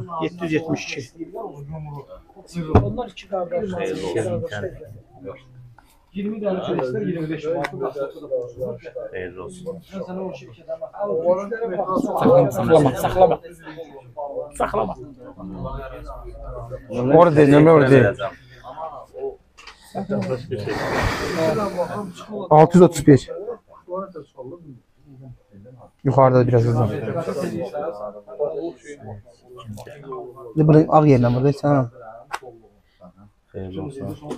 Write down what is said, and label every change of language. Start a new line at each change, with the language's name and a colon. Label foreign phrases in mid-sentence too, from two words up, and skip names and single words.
Azerbaijani: 772. Onlar iki qardaş. 20 dənə çəksə 25 manat. Xeyirli olsun. Saxlama. Saxlama.
Turkish: Orada değil, nömrə orada değil.
Azerbaijani: 631.
Turkish: Yukarıda biraz hızlı. Burada ağ yerine burada sen.
Azerbaijani: Xeyirli olsun.